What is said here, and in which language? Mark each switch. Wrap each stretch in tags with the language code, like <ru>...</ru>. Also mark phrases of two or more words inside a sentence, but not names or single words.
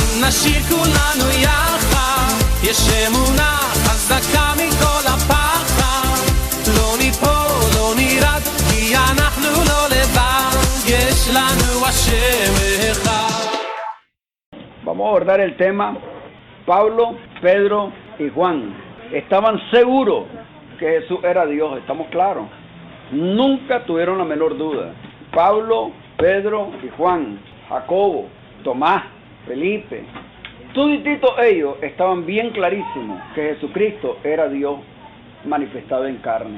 <he>נשיר כולנו יחד, יש אמונה חזקה מכל הפחד, לא ניפול, לא נרד, כי אנחנו לא לבד, יש לנו השם אחד.</he> <es>Vamos a abordar el tema. Pablo, Pedro y Juan estaban seguros que Jesús era Dios, estamos claros. Nunca tuvieron la menor duda. Pablo, Pedro y Juan, Jacobo, Tomás, Felipe, todititos ellos estaban bien clarísimos que Jesucristo era Dios manifestado en carne.</es>